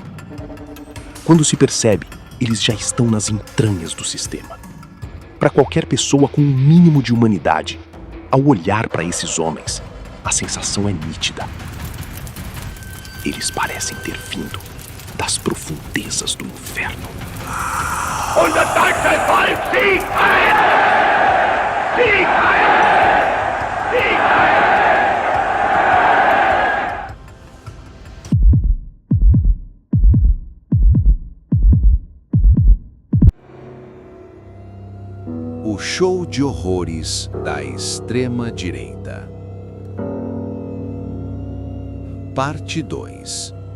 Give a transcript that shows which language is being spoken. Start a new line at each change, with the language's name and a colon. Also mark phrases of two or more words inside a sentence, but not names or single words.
Portuguese: Quando se percebe, eles já estão nas entranhas do sistema. Para qualquer pessoa com um mínimo de humanidade, ao olhar para esses homens, a sensação é nítida. Eles parecem ter vindo das profundezas do inferno.
German: Und das deutsche Volk siegt heil! Sieg heil! Sieg heil!
Portuguese: O show de horrores da extrema-direita. Parte 2.